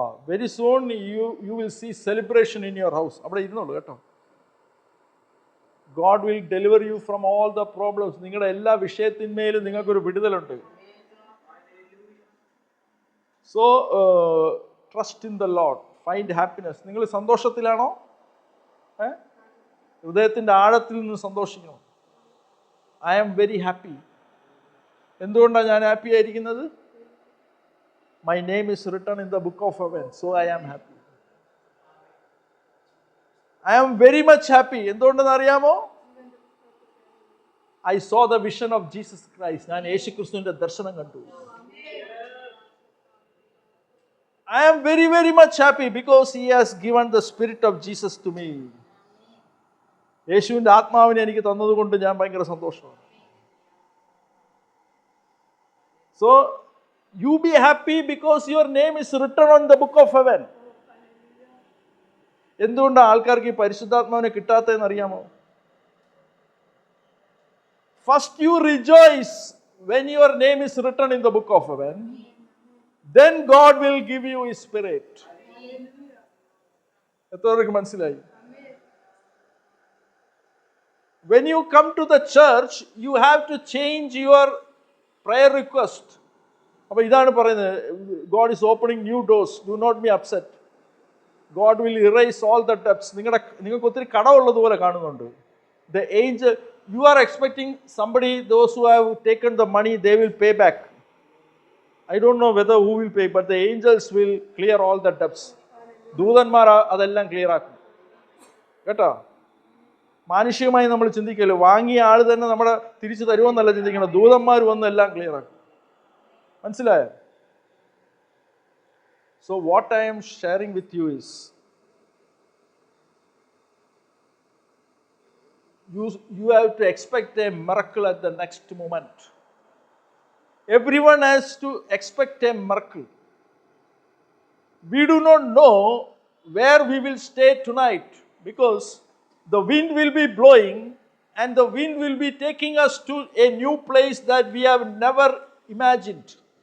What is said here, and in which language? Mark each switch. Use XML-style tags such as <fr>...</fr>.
<en>Very soon you will see celebration in your house.</en> <ml>അവിടെ ഇരുന്നോളൂ കേട്ടോ.</ml> <en>God will deliver you from all the problems.</en> <ml>നിങ്ങളുടെ എല്ലാ വിഷയത്തിന്മേലും നിങ്ങൾക്കൊരു വിടുതലുണ്ട്.</ml> <en>So trust in the Lord. Find happiness.</en> <ml>നിങ്ങൾ സന്തോഷത്തിലാണോ? ഹൃദയത്തിൻ്റെ ആഴത്തിൽ നിന്ന് സന്തോഷിക്കണം.</ml> <en>I am very happy.</en> <ml>എന്തുകൊണ്ടാണ് ഞാൻ ഹാപ്പി ആയിരിക്കുന്നത്?</ml> <en>My name is written in the book of heaven, so I am happy. I am very much happy.</en> <ml>എന്തുകൊണ്ടെന്ന് അറിയാമോ?</ml> <en>I saw the vision of Jesus Christ.</en> <ml>ഞാൻ യേശുക്രിസ്തുവിന്റെ ദർശനം കണ്ടു.</ml> <en>I am very, very much happy because he has given the spirit of Jesus to me.</en> <ml>യേശുവിന്റെ ആത്മാവിനെ എനിക്ക് തന്നതുകൊണ്ട് ഞാൻ ഭയങ്കര സന്തോഷമാണ്.</ml> <en>So you be happy because your name is written on the book of heaven.</en> <ml>എന്തുകൊണ്ടാണ് ആൾക്കാർക്ക് ഈ പരിശുദ്ധാത്മാവിനെ കിട്ടാത്തതെന്ന് അറിയാമോ?</ml> <en>First you rejoice when your name is written in the book of heaven. Then God will give you his spirit.</en> <ml>എത്രവർക്ക് മനസ്സിലായി?</ml> <en>When you come to the church, you have to change your prayer request.</en> <ml>അപ്പോൾ ഇതാണ് പറയുന്നത്,</ml> <en>God is opening new doors. Do not be upset. God will erase all the debts.</en> <ml>നിങ്ങൾക്ക് ഒത്തിരി കടമുള്ളതുപോലെ കാണുന്നുണ്ട്.</ml> <en>The angel, you are expecting somebody, those who have taken the money, they will pay back. I don't know whether who will pay, but the angels will clear all the debts.</en> <ml>ദൂതന്മാർ അതെല്ലാം clear ആക്കും കേട്ടോ. മാനുഷികമായി നമ്മൾ ചിന്തിക്കല്ലോ, വാങ്ങിയ ആൾ തന്നെ നമ്മുടെ തിരിച്ചു തരുമെന്നല്ല ചിന്തിക്കണം. ദൂതന്മാർ വന്ന് എല്ലാം ക്ലിയർ ആക്കും. മനസ്സിലായോ?</ml> <en>So what I am sharing with you is, you have to expect a miracle at the next moment. Everyone has to expect a miracle. We do not know where we will stay tonight because the wind will be blowing and the wind will be taking us to a new place that we have never imagined.</en>